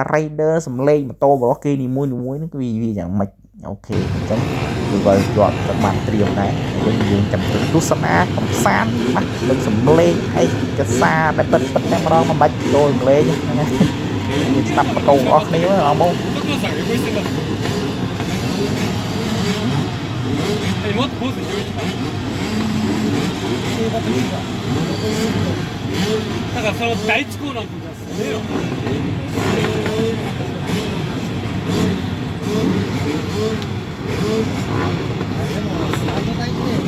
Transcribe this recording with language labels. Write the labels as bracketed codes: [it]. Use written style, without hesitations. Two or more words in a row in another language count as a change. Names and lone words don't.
[km] Rider សំឡេងម៉ូតូរបស់គេនីមួយហ្នឹងគឺវាយ៉ាងម៉េចអូខេអញ្ចឹងគឺគាត់ទៅបានត្រៀមដែរយើងចាំទៅទស្សនាកំសាន្តបាទលើសំឡេងឯកសារដែលពិតតែម្ដងមិនបាច់ដូរសំឡេងហ្នឹងណាយើងស្ដាប់ម៉ូតូរបស់គ្នាបងប្អូន [ja] もっとポーズ広いだからその第一コーナーの時はすげえよでもスタート台